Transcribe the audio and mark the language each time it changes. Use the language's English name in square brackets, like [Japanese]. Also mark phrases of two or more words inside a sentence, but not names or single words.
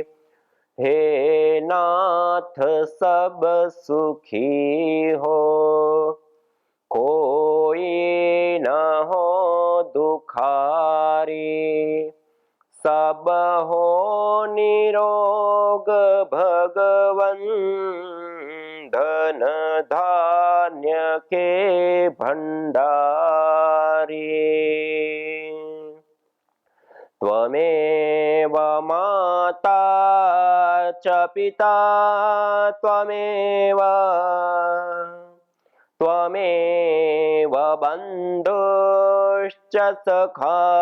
[Hindi] हे नाथ सब सुखी हो कोई न हो दुखारी सब हो निरोग भगवन धन धान्य के भंडारी। [Sanskrit] त्वमेव माता च पिता त्वमेव त्वमेव बन्धुश्च सखा